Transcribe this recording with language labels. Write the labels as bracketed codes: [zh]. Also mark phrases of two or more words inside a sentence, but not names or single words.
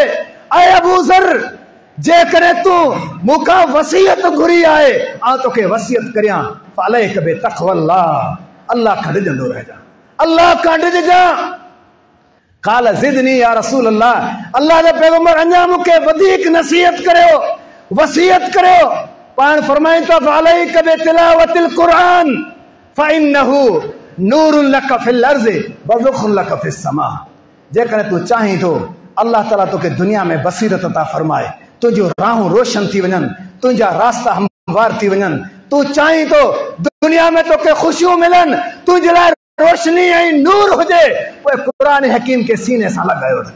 [sd] ऐं अबू ज़र, जेकॾहिं तूं मूंखां वसीयत घुरी आहे, आउं तोखे वसीयत करियां, [ar] فعليك بتقوى الله, [sd] अल्लाह खां डिॼंदो रहिजां, अल्लाह खां डिॼजां। [ar] قال زدني يا رسول الله, [sd] अल्लाह दे पैगंबर अञा मूंखे वधीक नसीहत करियो, वसीयत करियो। पाण फरमाई त [ar] فعليك بتلاوة القرآن فإنه نور لك في الأرض وذخر لك في السماء. [sd] जेकॾहिं तूं चाहीं तो अल्लाह ताला तोखे दुनिया में बसीरत अता फरमाए, तुंहिंजो राहूं रोशन थी वञनि, तुंहिंजा रास्ता हमवार थी वञनि। तूं चाहीं तो दुनिया में तोखे ख़ुशियूं मिलनि, तुंहिंजे लाइ रोशनी ऐं नूर हुजे, पोइ क़ुरान हकीम के सीने सां लॻायो रख।